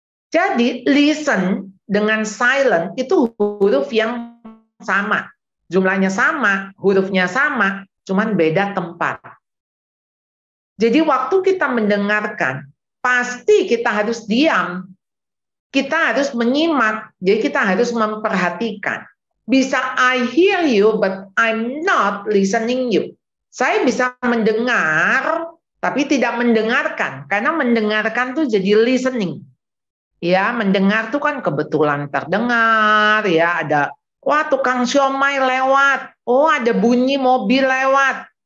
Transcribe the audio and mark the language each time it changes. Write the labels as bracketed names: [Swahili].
[Indonesian] Jadi listen dengan silent itu huruf yang sama. Jumlahnya sama, hurufnya sama, cuman beda tempat. Jadi waktu kita mendengarkan, pasti kita harus diam. Kita harus menyimak, jadi kita harus memperhatikan. Bisa [English] I hear you, but I'm not listening you. [Indonesian] Saya bisa mendengar, tapi tidak mendengarkan. Karena mendengarkan tuh jadi listening. Ya, mendengar tuh kan kebetulan terdengar, ya ada, wah tukang siomay lewat, oh ada bunyi mobil lewat.